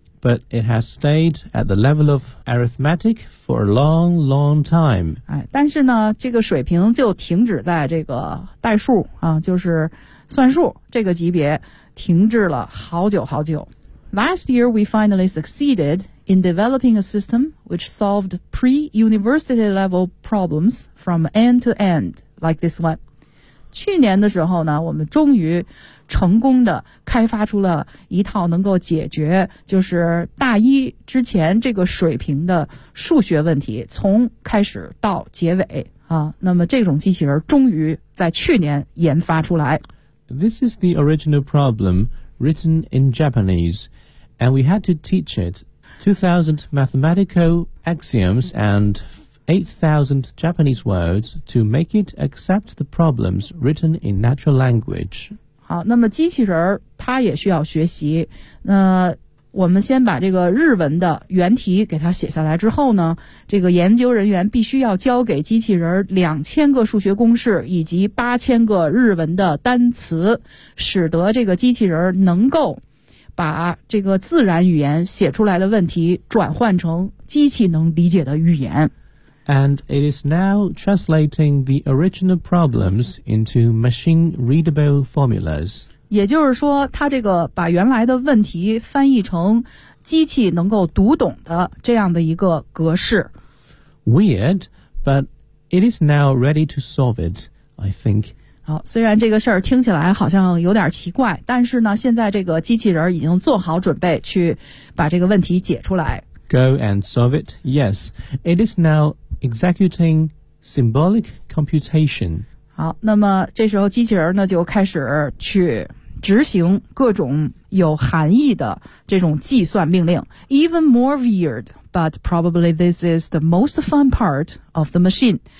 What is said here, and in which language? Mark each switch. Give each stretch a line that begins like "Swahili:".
English: But it has stayed at the level of arithmetic for a long, long time.
Chinese: 哎，但是呢，这个水平就停止在这个代数啊，就是算术这个级别停滞了好久好久。
English: Last year, we finally succeeded in developing a system which solved pre-university level problems from end to end, like this one.
Chinese: 去年的时候呢，我们终于成功的开发出了一套能够解决就是大一之前这个水平的数学问题，从开始到结尾啊。那么这种机器人终于在去年研发出来。
English: This is the original problem written in Japanese, and we had to teach it 2,000 mathematical axioms and 8,000 Japanese words to make it accept the problems written in natural language.
Chinese: 好，那么机器人它也需要学习。那我们先把这个日文的原题给它写下来之后呢，这个研究人员必须要交给机器人2000个数学公式以及8000个日文的单词，使得这个机器人能够把这个自然语言写出来的问题转换成机器能理解的语言。
English: And it is now translating the original problems into machine-readable formulas.
Chinese: 也就是说，它这个把原来的问题翻译成机器能够读懂的这样的一个格式。
English: Weird, but it is now ready to solve it, I think.
Chinese: 好，虽然这个事儿听起来好像有点奇怪，但是呢，现在这个机器人已经做好准备去把这个问题解出来。
English: Go and solve it. Yes, it is now executing symbolic computation.
Chinese: 好，那么这时候机器人呢就开始去执行各种有含义的这种计算命令。
English: Even more weird, but probably this is the most fun part of the machine.